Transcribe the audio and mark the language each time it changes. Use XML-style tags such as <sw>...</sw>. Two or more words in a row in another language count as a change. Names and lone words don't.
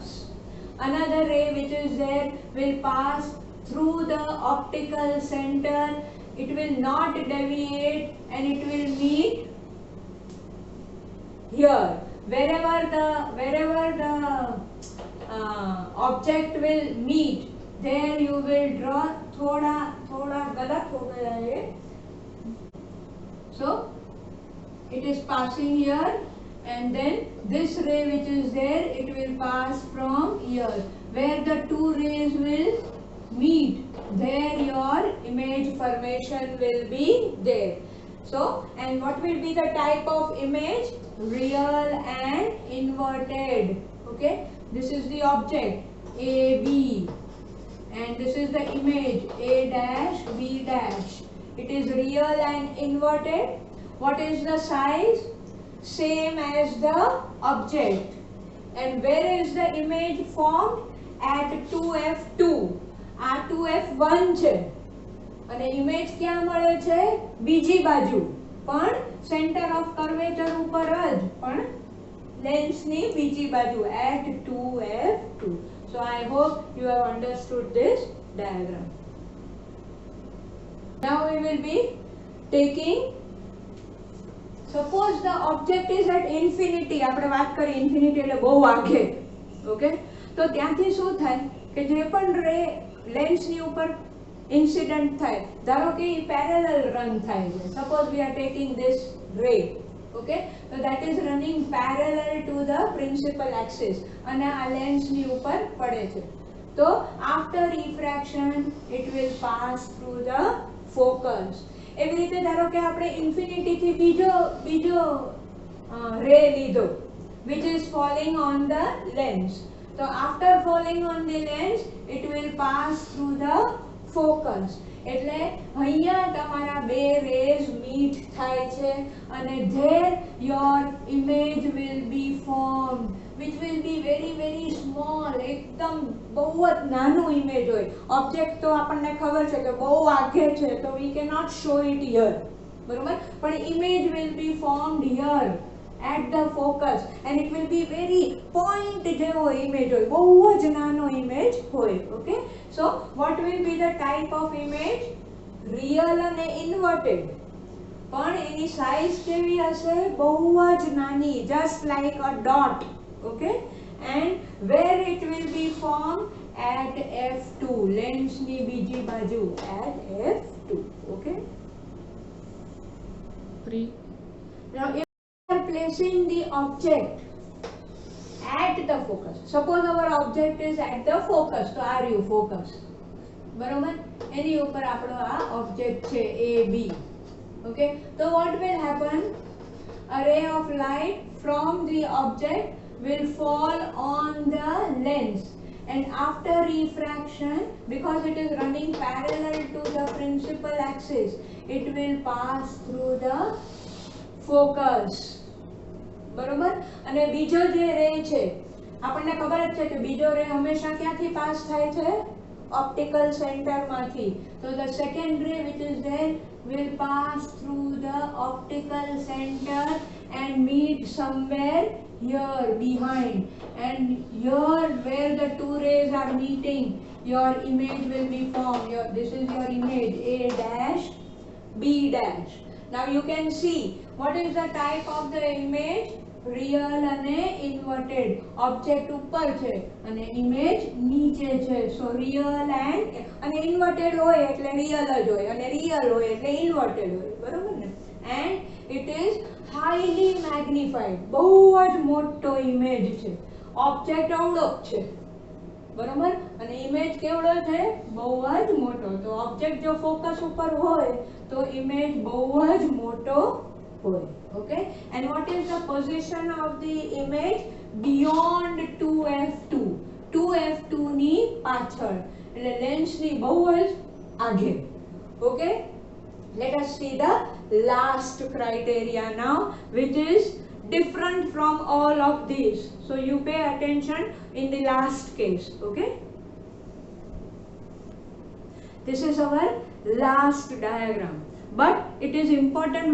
<en>Another ray which is there will pass through the optical center. It will not deviate and it will meet here. Wherever the object will meet, there you will draw</en> <hi>थोड़ा गलत हो गया है.</hi> <en>So it is passing here and then this ray which is there, it will pass from here. Where the two rays will meet, there your image formation will be there. So, and what will be the type of image? Real and inverted. Okay, this is the object AB and this is the image A dash B dash. It is real and inverted. What is the size? Same as the object. And where is the image formed?</en> <gu>At 2F2. આ 2F1 છે અને ઇમેજ ક્યાં મળે છે? બીજી બાજુ, પણ</gu> <en>center of curvature</en> <gu>ઉપર જ, પણ લેન્સની બીજી બાજુ,</gu> <en>at 2F2. So I hope you have understood this diagram. Now we will be taking, suppose the object is at infinity.</en> <gu>આપણે વાત કરી infinity એટલે બહુ આગે. ઓકે, તો ત્યાંથી શું થાય કે જે પણ રે લેન્સની ઉપર ઇન્સિડન્ટ થાય, ધારો કે એ પેરેલલ રન થાય છે,</gu> <en>suppose we are taking this ray, okay,</en> <gu>તો</gu> <en>that is running parallel to the principal axis</en> <gu>અને આ લેન્સની ઉપર પડે છે.</gu> <en>તો after refraction it will pass through the focus.</en> <gu>એવી રીતે ધારો કે આપણે ઇન્ફિનિટીથી બીજો રે લીધો</gu> <en>which is falling on the lens. So after falling on the lens it will pass through the focus.</en> <gu>એટલે અહીંયા તમારા બે રેઝ મીટ થાય છે અને</gu> <en>there your image will be formed which will be very very small.</en> <gu>એકદમ બહુ જ નાનું ઇમેજ હોય. ઓબ્જેક્ટ તો આપણને ખબર છે કે બહુ આગે છે તો</gu> <en>we cannot show it here,</en> <gu>બરોબર, પણ</gu> <en>image will be formed here at the focus and it will be very point</en> <gu>જેવો image હોય, બહુ જ નાનો image હોય.</gu> <en>Okay, so what will be the type of image?</en> <gu>Real અને inverted. પણ એની સાઇઝ કેવી હશે? બહુ જ નાની,</gu> <en>just like a dot. Okay, and where it will be formed?</en> <gu>At f2, lens ની બીજી બાજુ,</gu> <en>at f2. Okay, now placing the object at the focus. Suppose our object is at the focus, so are you focus,</en> <gu>બરોબર, એની ઉપર આપણો આ object છે AB.</gu> <en>Okay, so what will happen? A ray of light from the object will fall on the lens and after refraction, because it is running parallel to the principal axis, it will pass through the focus.</en> <gu>બરોબર, અને બીજો જે રે છે આપણને ખબર જ છે કે બીજો રે હંમેશા ક્યાંથી પાસ થાય છે? ઓપ્ટિકલ સેન્ટરમાંથી.</gu> <en>So the second ray which is there will pass through the optical center and meet somewhere here behind, and here where the two rays are meeting your image will be formed. This is your image A dash B dash. Now you can see what is the type of the image?</en> <gu>Real અને inverted. Object ઉપર છે અને image નીચે છે.</gu> <en>So real and inverted</en> <gu>હોય એટલે real જ હોય અને real હોય એટલે inverted હોય, બરોબર ને?</gu> <en>And it is highly magnified.</en> <gu>બહુ જ મોટો image છે. Object અવળો છે, બરોબર, અને ઇમેજ કેવડો છે? બહુ જ મોટો. તો ઓબ્જેક્ટ જો ફોકસ ઉપર હોય તો ઇમેજ બહુ જ મોટો હોય.</gu> <en>Okay, and what is the position of the image?</en> <gu>Beyond 2f2. 2f2 ની પાછળ, એટલે લેન્સ ની બહુ જ આગે.</gu> <en>Okay, let us see the last criteria now which is different from all of these. So you pay attention in the last case. Okay, this is our last diagram, but it is important.</en>